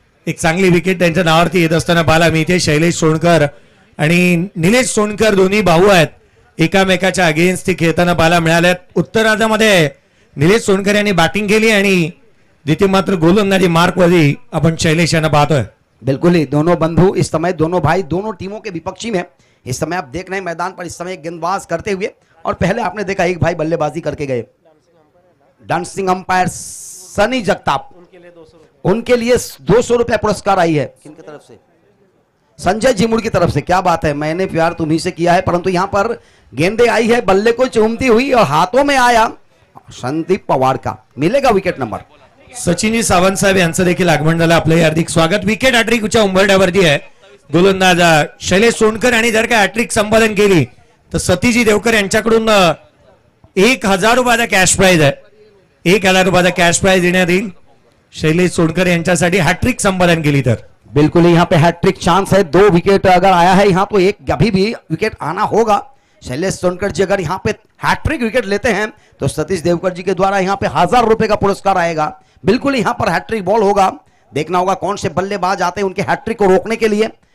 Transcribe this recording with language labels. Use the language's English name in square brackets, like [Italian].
[Marathi] एक चांगली विकेट त्यांच्या नावावरती येत असताना पाहायला मिळते। शैलेश सोनकर आणि निलेश सोनकर दोन्ही भाऊ आहेत, एकामेकाच्या अगेन्स्ट खेळताना पाहायला मिळाल्यात। उत्तरार्धामध्ये निलेश सोनकर यांनी बॅटिंग केली आणि द्वितीय मात्र गोलंदाजी मार्क वरती आपण शैलेश यांना पाहतोय। [Hindi] बिल्कुल ही दोनों बंधु इस समय, दोनों भाई दोनों टीमों के विपक्षी में इस समय आप देख रहे हैं मैदान पर। इस समय गेंदबाज करते हुए और पहले आपने देखा एक भाई बल्लेबाजी करके गए, डांसिंग अंपायर सनी जगताप, उनके लिए 200 रुपया पुरस्कार आई है। किनकी तरफ से? संजय जिमुड़ की तरफ से। क्या बात है, मैंने प्यार तुम्ही से किया है। परंतु यहां पर गेंदे आई है बल्ले को चूमती हुई और हाथों में आया संदीप पवार का, मिलेगा विकेट नंबर। [Marathi] सचिनजी सावंत साहेब यांचं देखील आगमन झालं, आपले हार्दिक स्वागत। विकेट हॅट्रिकच्या उंबरठ्यावरती आहे गोलंदाज शैलेश सोनकर आणि जर का हॅट्रिक संपादन केली तर सतीजी देवकर यांच्याकडून 1000 रुपयाचा कॅश प्राइज आहे। 1000 रुपयाचा कॅश प्राइज देण्यात येईल शैलेश सोनकर यांच्यासाठी हॅट्रिक संपादन केली तर। [Hindi] बिल्कुल यहाँ पे हैट्रिक चांस है। 2 विकेट अगर आया है यहाँ तो एक अभी भी विकेट आना होगा। शैलेश सोनकर जी अगर यहाँ पे हैट्रिक विकेट लेते हैं तो सतीश देवकर जी के द्वारा यहाँ पे 1000 रुपए का पुरस्कार आएगा। बिल्कुल यहाँ पर हैट्रिक बॉल होगा, देखना होगा कौन से बल्लेबाज आते हैं उनके हैट्रिक को रोकने के लिए।